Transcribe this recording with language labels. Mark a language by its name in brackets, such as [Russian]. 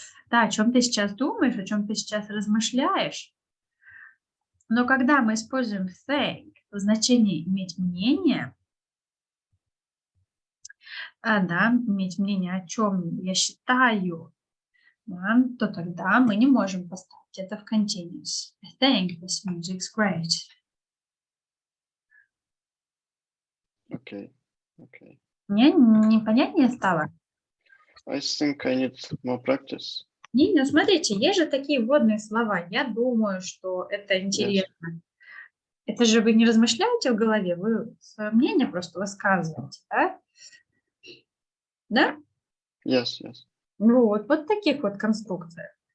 [Russian] Да, о чем ты сейчас думаешь, о чем ты сейчас размышляешь. Но когда мы используем think в значении иметь мнение, да, иметь мнение о чем я считаю, да, то тогда мы не можем поставить это в continuous. [English] I think this music's great. Okay. [Russian] Мне непонятнее стало? [English] I think I need more practice. [Russian] Не, ну смотрите, есть же такие вводные слова. Я думаю, что это интересно. Это же вы не размышляете в голове, вы свое мнение просто высказываете, да? Да? [English] Yes. [Russian] Вот таких вот конструкциях.